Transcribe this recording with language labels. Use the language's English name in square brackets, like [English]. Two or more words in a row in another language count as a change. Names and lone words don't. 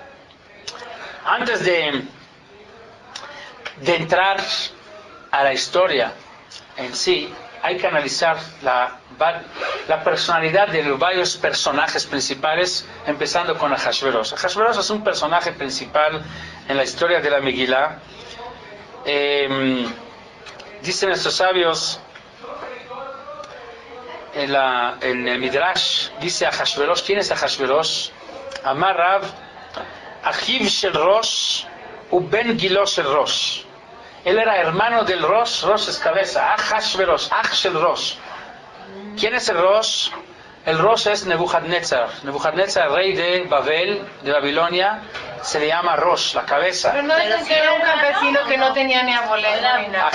[Spanish] Antes de entrar a la historia en sí, hay que analizar la personalidad de los varios personajes principales, empezando con Ahashverosh. Ahashverosh es un personaje principal en la historia de la Megilá. Dicen nuestros sabios, en el Midrash, dice Ahashverosh. ¿Quién es Ahashverosh? [Hebrew] אמר רב אחיו של ראש ובן גילו של ראש. [Spanish] Él era hermano del Rosh. Rosh es cabeza. [Hebrew] Ahashverosh, אח של ראש. [Spanish] ¿Quién es el Rosh? El Rosh es Nebuchadnezzar. Nebuchadnezzar, rey de Babel, de Babilonia, se le llama Rosh, la cabeza. Pero no dicen que era un campesino que no tenía ni abuelita ni nada.